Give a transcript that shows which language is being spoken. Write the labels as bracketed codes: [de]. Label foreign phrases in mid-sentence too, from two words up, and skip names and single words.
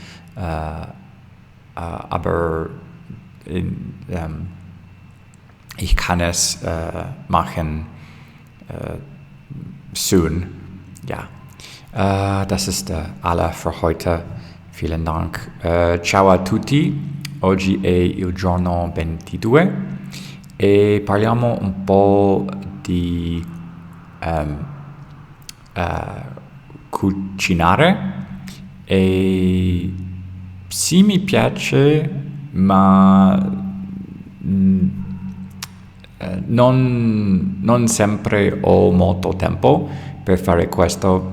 [de] Aber ich kann es machen soon. Ja, das ist alles für heute. Vielen Dank. [it] Ciao a tutti. Oggi è il giorno 22 e parliamo un po' di cucinare. E sì, mi piace, ma non sempre ho molto tempo per fare questo.